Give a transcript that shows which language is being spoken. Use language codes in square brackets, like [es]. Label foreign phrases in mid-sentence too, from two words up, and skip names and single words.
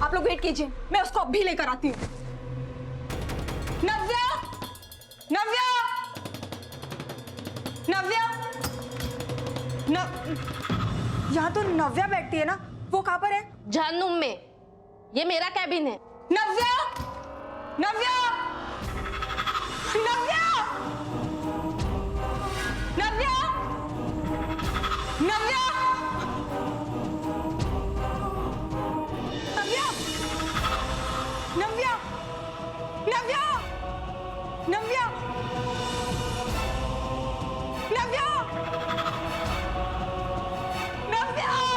[hi] आप लोग वेट कीजिए, मैं उसको अभी लेकर आती हूँ। नव्या, नव्या, नव्या, यहाँ तो नव्या बैठती है ना, वो कहाँ पर है? जहन्नुम में, ये मेरा कैबिन है। नव्या, नव्या, नव्या, नव्या, नव्या, नव्या, नव्या, नव्या, नव्या, नव्या, नव्या।